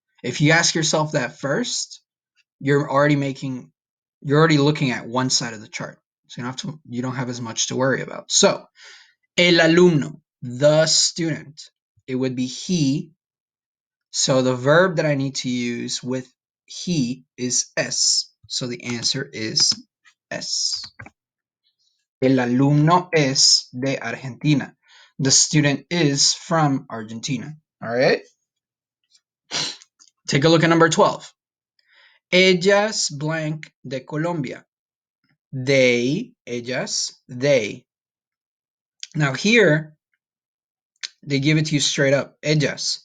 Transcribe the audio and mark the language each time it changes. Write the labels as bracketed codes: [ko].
[en] If you ask yourself that first, you're already looking at one side of the chart. So you don't have as much to worry about. So, el alumno, the student, it would be he. So the verb that I need to use with he is es. So the answer is es. [es] El alumno es de Argentina. [en] The student is from Argentina. All right. Take a look at number 12. Ellas blank [es] de Colombia. [en] They, ellas, they. Now here, they give it to you straight up. Ellas.